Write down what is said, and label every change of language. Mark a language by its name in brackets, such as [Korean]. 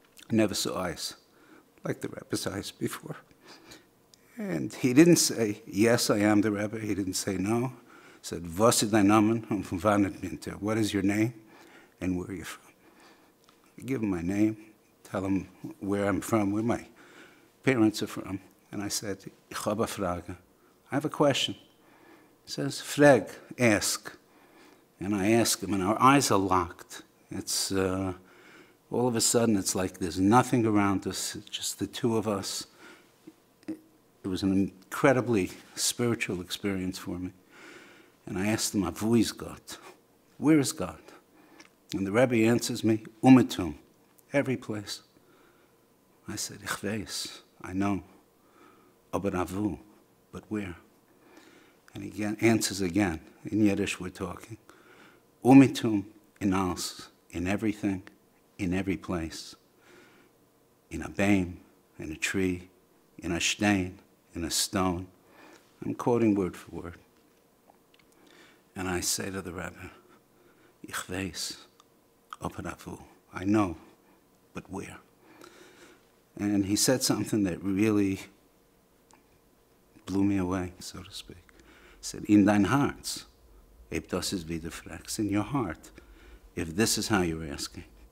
[English] I never saw eyes like the Rebbe's eyes before. And he didn't say, yes, I am the Rebbe. He didn't say no. He said, [Yiddish] was ist dein Name und von wann bist du? [English] What is your name and where are you from? I give him my name, tell him where I'm from, where my parents are from. And I said, [Yiddish] ich habe eine Frage. [English] I have a question. He says, [Yiddish] frag, [English] ask. And I ask him, and our eyes are locked. It's all of a sudden, it's like there's nothing around us, it's just the two of us. It was an incredibly spiritual experience for me. And I asked him, [Yiddish] wo ist Gott? [English] Where is God? And the Rebbe answers me, every place. I said, [Yiddish] ich weiß. [English] I know. [Yiddish] Aber avu, [English] but where? And he answers again. In Yiddish we're talking. [Yiddish] Umitum in alles, [English] in everything, in every place. In a beam, in a tree, in a stein, in a stone. I'm quoting word for word. And I say to the Rebbe, [Yiddish] Ich weiß, aber avu. [English] I know, but where? And he said something that really blew me away, so to speak. He said, [Yiddish] in dein Herz, ob das ist wie du fragst, [English] in your heart, if this is how you're asking.